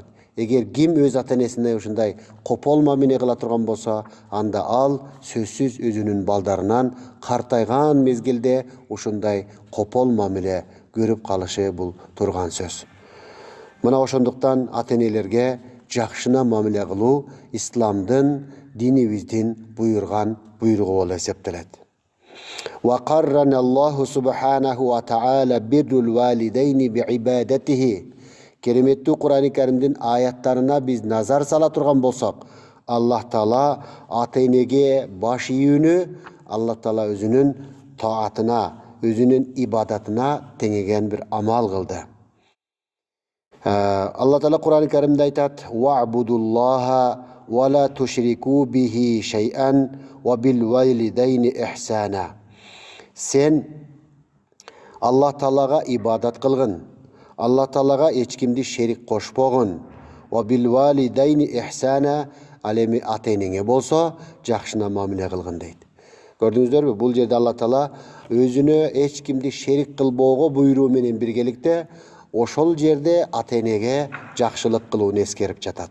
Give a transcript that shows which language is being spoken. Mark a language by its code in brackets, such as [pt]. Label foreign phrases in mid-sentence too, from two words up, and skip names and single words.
[ky] Эгер ким өз ата-энесине ушундай копол мамиле кыла турган болсо, анда ал сөзсүз өзүнүн балдарынан картайган мезгилде ушундай копол мамиле көрүп калышы бул турган сөз. Мына ошондуктан ата-энелерге жакшына мамиле кылуу исламдын, динибиздин буйрган буйругу болуп эсептелет. [ar] وقرن الله سبحانه وتعالى بر الوالدين بعبادته. [ky] Кереметтүү Кур'ан-ы Каримдин аяттарына биз назар сала турган болсок, Аллах Таала ата-энеге баш ийүүнү Аллах Таала өзүнүн таатына, өзүнүн ибадатына теңеген бир амал кылды. Аллах Таала Кур'ан-ы Каримде айтат: [ar] "واعبدوا الله ولا تشركوا به شيئا وبالوالدين إحسانا." [ky] Сен Аллах Таалага ибадат кылгын, Аллах Таалага эч кимди шерик кошпогун. [ar] وبالوالدين إحسانا, [ky] ал эми ата-энеңе болсо жакшына мамиле кылгын дейт. Gördüңүздөрбү? Бул жерде Алла Таала өзүнө эч кимди шерик кылбоого буйруу менен биргеликте ошол жерде ата-энеге жакшылык кылууну эскерип жатат.